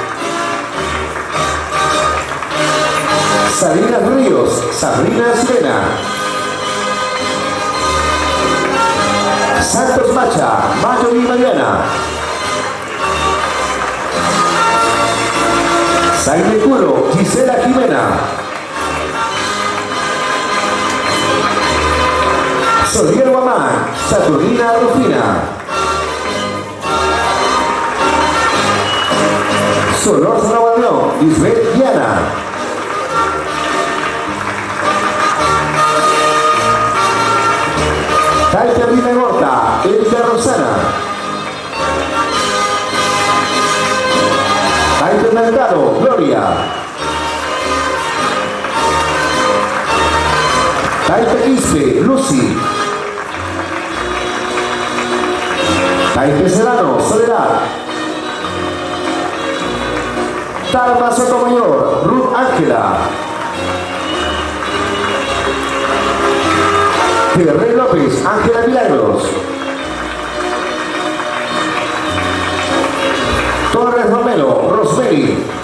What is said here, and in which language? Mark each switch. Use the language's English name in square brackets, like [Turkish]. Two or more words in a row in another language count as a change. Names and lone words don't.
[Spanish] Sabrina Ríos, Sabrina Sirena. Santos Macha, Mayo y Mariana. Saime Curo, Gisela Jimena. Solier Guamán, Saturnina Rufina. Solor Zarabañón, Lisbeth Diana. Taita Rina Gorta, Erika Rosana. Taita Mercado, Gloria. Taita Quispe, Lucy. Taita Serrano, Soledad. Tarma Sotomayor, Ruth Ángela. Ferrer López, Ángela Milagros. Torres Romero, Rosemary.